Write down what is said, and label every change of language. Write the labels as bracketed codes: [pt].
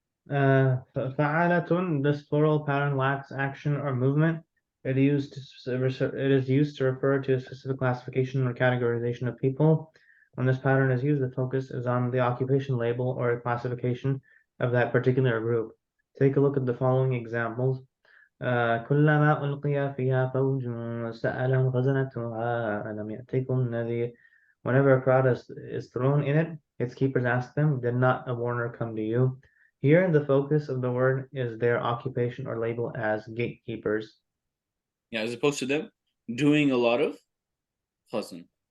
[en] Fa'alatun, this plural pattern lacks action or movement. It is used to refer to a specific classification or categorization of people. When this pattern is used, the focus is on the occupation label or classification of that particular group. Take a look at the following examples. [ar] كلما ألقي فيها فوج سألهم خزنتها ألم يأتكم نذير. [en] Whenever a crowd is thrown in it, its keepers ask them, did not a warner come to you? Here, the focus of the word is their occupation or label as gatekeepers. Yeah, as opposed to them doing a lot of khazan.